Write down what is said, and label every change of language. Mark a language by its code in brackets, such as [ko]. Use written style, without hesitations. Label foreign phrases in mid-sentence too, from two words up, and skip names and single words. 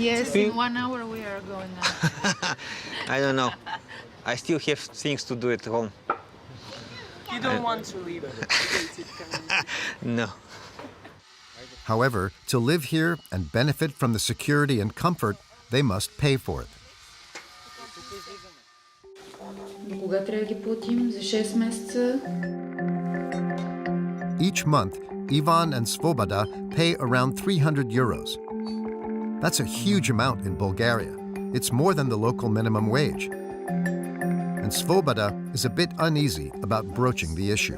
[en] Yes, in 1 hour we are going out. I don't know. I still have things to do at home. You don't want to leave the gated community? No. However, to live here and benefit from the security and comfort, they must pay for it. [bg] Кога трябва да ги платим? За 6 месеца. [en] Each month, Ivan and Svoboda pay around 300 euros. That's a huge amount in Bulgaria. It's more than the local minimum wage. And Svoboda is a bit uneasy about broaching the issue.